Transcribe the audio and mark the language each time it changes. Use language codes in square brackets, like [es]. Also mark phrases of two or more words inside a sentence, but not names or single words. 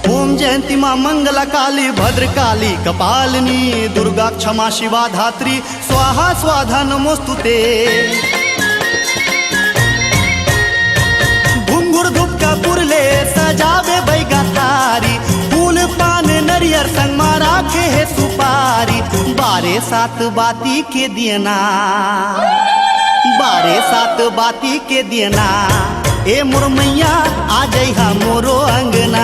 [sa] ओम जयंती मां मंगला काली भद्रकाली कपालिनी दुर्गा क्षमा शिवा धात्री स्वाहा स्वाधा नमोस्तुते। [hne] घुंघुर धूप कपूरले सजावे बैगा थारी फूल पान नरियर संग मा राखे है सुपारी। बारे सात बाती के दियना बारे सात बाती के दियना ए मोर मैया आ जइहा मोरो अंगना।